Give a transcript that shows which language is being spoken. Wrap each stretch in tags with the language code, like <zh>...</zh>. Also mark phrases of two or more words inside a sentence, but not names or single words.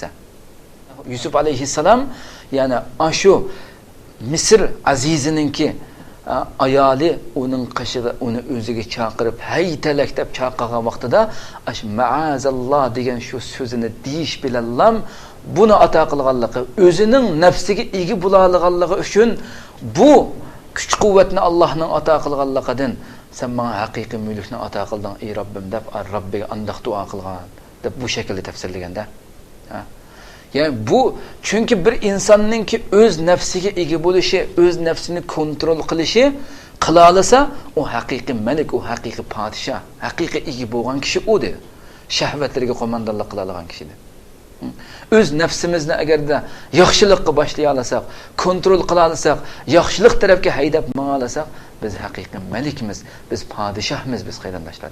<uz>Yusuf alayhissalom yani shu Misr azizininki ayoli uning qishig'i uni o'ziga chaqirib haytalak deb chaqirgan vaqtida ma'azalloh degan shu so'zini deyish bilan buni ato qilganligi, o'zining nafsiga ega bo'lganligi uchun bu kuch-quvvatni Allohning ato qilganligidan sen menga haqiqiy mulkni ato qilding ey Rabbim deb Robbiga andoq duo qilgan deb bu shaklda tafsirlaganda. Yani bu çünkü bir insonninki o'z nafsiga ega bo'lishi, o'z nafsini kontrol qilishi qila olsa, o haqiqiy malik, o haqiqiy padishah, haqiqiy ega bo'lgan kishi o'dir. Shahvatlariga qo'mondonlik qila olgan kishidir. Öz nafsimizni agarda yaxshilikqa boshlay olsak, kontrol qila olsak, yaxshilik tarafga haydab manga olsak, biz haqiqiy malikmiz, biz padishahmiz, biz qarindoshlar.</uz>